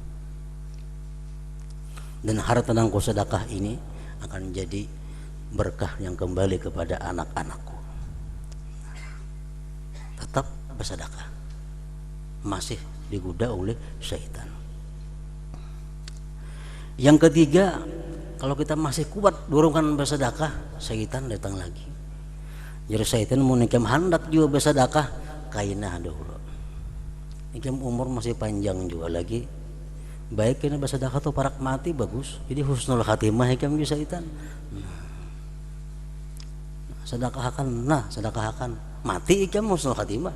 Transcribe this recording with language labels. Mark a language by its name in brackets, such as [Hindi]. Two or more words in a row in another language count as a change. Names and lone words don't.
[Indonesian] Dan harta yang ku sedekah ini akan jadi berkah yang kembali kepada anak-anakku. Tetap bersedekah, masih digoda oleh syaitan. Yang ketiga, kalau kita masih kuat dorongan bersedekah, syaitan datang lagi. [Banjar] Jadi syaitan mau nikam hendak juga bersedekah, kainah dahulu. Nikam umur masih panjang juga lagi. Baik kena bersedekah tuh parak mati bagus. Jadi [Arabic] husnul khatimah [Banjar] ikam juga syaitan. Sedekahkan mati ikam [Arabic] husnul khatimah.